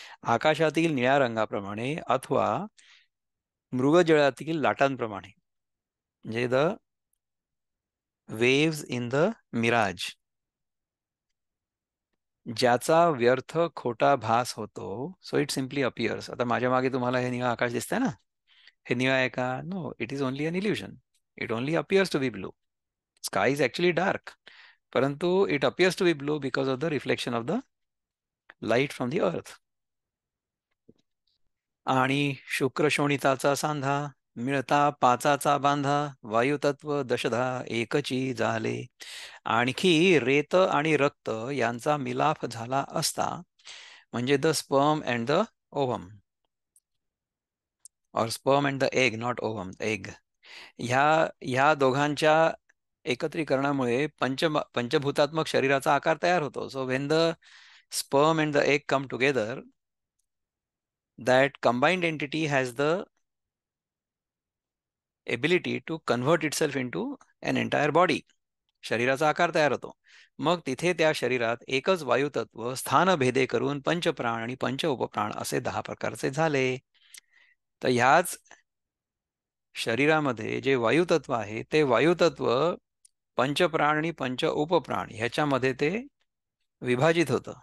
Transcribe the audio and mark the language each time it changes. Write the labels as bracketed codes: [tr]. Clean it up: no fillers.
[mr] आकाशातील निळ्या रंगाप्रमाणे अथवा मृगजळातील लाटांप्रमाणे, म्हणजे [en] the waves in the mirage, [mr] ज्याचा व्यर्थ खोटा भास होतो, [en] So it simply appears. [mr] आता माझ्या मागे तुम्हाला हे निळं आकाश दिसतंय ना, हे निळं आहे का? [en] No, it is only an illusion. It only appears to be blue. Sky is actually dark, परंतु it appears to be blue because of the reflection of the light from the earth. [mr] आणि शुक्र शोणिताचा सांधा, मिळता पाचाचा बांधा, वायुतत्व दशधा एकची झाले. आणखी रेत आणि रक्त यांचा मिलाफ झाला असता, म्हणजे [en] The sperm and the ovum, or sperm and the egg, not ovum, egg. [mr] ह्या ह्या दोघांच्या एकत्रीकरणामुळे पंचभूतात्मक शरीराचा आकार तयार होतो. [en] So when the sperm and the egg come together, that combined entity has the ability to convert itself into an entire body. [mr] शरीराचा आकार तयार होतो. मग तिथे त्या शरीरात एकच वायुतत्व स्थानभेदे करून पंचप्राण आणि पंच उपप्राण असे 10 प्रकारचे झाले. तर ह्याच शरीरामध्ये जे वायुतत्व आहे ते वायुतत्व पंचप्राण आणि पंच उपप्राण ह्याच्यामध्ये ते विभाजित होतं.